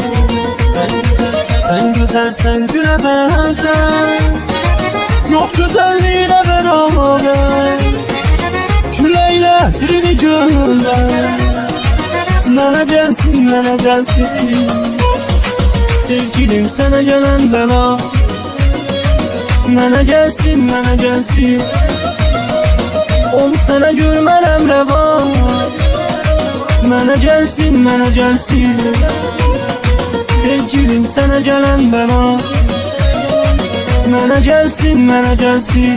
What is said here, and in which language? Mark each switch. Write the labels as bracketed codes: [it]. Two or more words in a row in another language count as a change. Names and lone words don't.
[tr] Sen güzelsen güle benzer. Yok güzelliğine beraber. Küleyle trini gönder. Bana gelsin, bana gelsin. Sevgilim sana gelen bela. [az] Mənə gəlsin, mənə gəlsin. Onu sənə görmələm rəva. Mənə gəlsin, mənə gəlsin. Sevgilim sənə gələn bəla. Mənə gəlsin, mənə gəlsin.